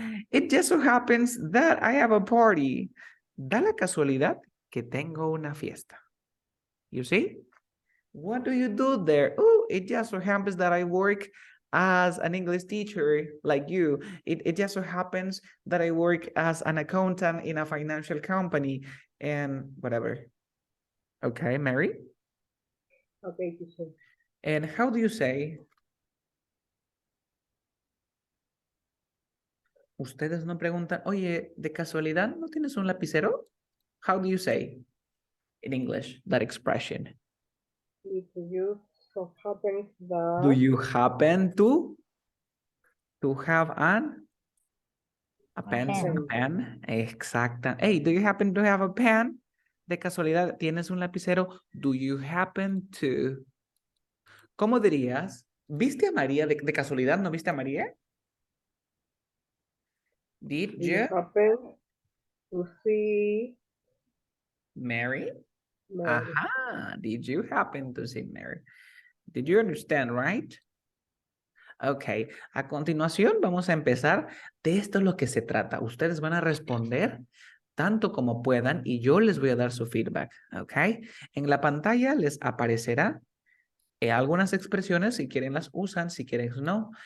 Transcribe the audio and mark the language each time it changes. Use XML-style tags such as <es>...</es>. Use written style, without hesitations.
<en>It just so happens that I have a party.</en> <es>Da la casualidad que tengo una fiesta.</es> <en>You see? What do you do there? Oh, it just so happens that I work as an English teacher like you. It just so happens that I work as an accountant in a financial company and whatever. Okay, Mary? Okay, teacher. And how do you say?</en> <es>Ustedes no preguntan, oye, ¿de casualidad no tienes un lapicero?</es> <en>How do you say in English that expression? If you so happens that. Do you happen to have a pen?</en> <es>Exacto.</es> <en>Hey, do you happen to have a pen?</en> <es>De casualidad, ¿tienes un lapicero?</es> <en>Do you happen to?</en> <es>¿Cómo dirías? ¿Viste a María de casualidad? ¿No viste a María?</es> <en>Did Did you you, happen to see Mary? Mary? Ajá. Did you happen to see Mary? Did you understand, right?</en> <es>Ok, a continuación vamos a empezar. De esto es lo que se trata. Ustedes van a responder tanto como puedan y yo les voy a dar su feedback, ok. En la pantalla les aparecerá algunas expresiones, si quieren las usan, si quieren no.</es>